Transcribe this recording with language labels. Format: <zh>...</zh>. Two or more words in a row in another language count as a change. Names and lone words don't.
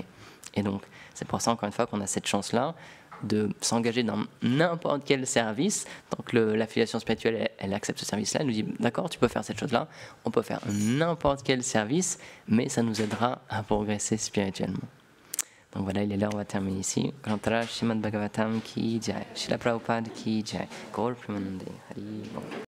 <fr>Et donc, c'est pour ça, encore une fois, qu'on a cette chance-là de s'engager dans n'importe quel service. Donc, l'affiliation spirituelle, elle accepte ce service-là, elle nous dit, d'accord, tu peux faire cette chose-là, on peut faire n'importe quel service, mais ça nous aidera à progresser spirituellement. Donc voilà, il est là, on va terminer ici.</fr> <hi>ग्रंथराज श्रीमद् भागवतम् की जय, श्रील प्रभुपाद की जय, गौर प्रेमानन्दे हरि बोल.</hi>